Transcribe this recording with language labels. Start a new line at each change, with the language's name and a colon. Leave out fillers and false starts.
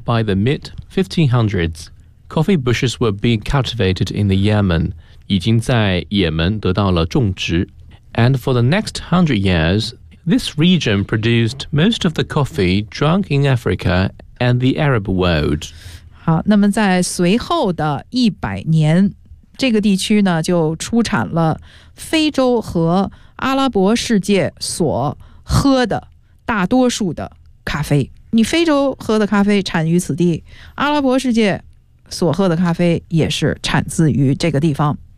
English: By the mid 1500s, coffee bushes were being cultivated in the Yemen.
Chinese: 已经在也门得到了种植。
English: And for the next 100 years, this region produced most of the coffee drunk in Africa and the Arab world.
Chinese: 好，那么在随后的100年，这个地区呢就出产了非洲和阿拉伯世界所喝的大多数的咖啡。你非洲喝的咖啡产于此地，阿拉伯世界所喝的咖啡也是产自于这个地方。